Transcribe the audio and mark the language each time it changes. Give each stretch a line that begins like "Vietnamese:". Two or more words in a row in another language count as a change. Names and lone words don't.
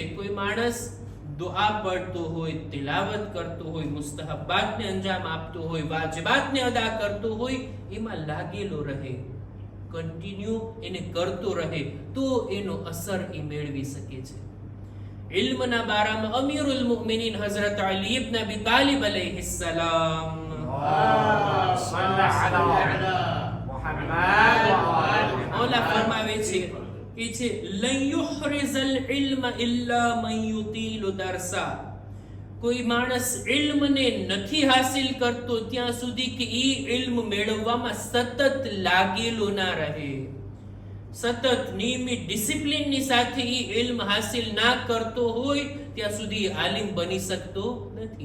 Gujarati: કોઈ માણસ દુઆ પઢતો હોય, તિલાવત કરતો હોય, મુસ્તહબાતને અંજામ આપતો હોય, વાજિબાતને અદા કરતો હોય, એમાં લાગેલો રહે, કન્ટિન્યુ એને કરતો રહે તો એનો અસર એ મેળવી શકે છે. ઇલ્મના બારામાં અમીરુલ મુમિનીન હઝરત અલી ઇબ્ન અબી તાલિબ અલૈહિસ્સલામ
Arabic: محمد وآل
Gujarati: મૌલા
Arabic: محمد
Gujarati: ફરમાવે છે કે છે
Arabic: لن يحرز العلم إلا من يطيل درسا,
Gujarati: કોઈ માણસ ઇલ્મને નથી હાસિલ કરતો ત્યાં સુધી કે ઈ ઇલ્મ મેળવવામાં સતત લાગેલો ના રહે, સતત નિયમિત ડિસિપ્લિનની સાથે ઈ ઇલ્મ હાસિલ ના કરતો હોય ત્યાં સુધી આલિમ બની શકતો નથી.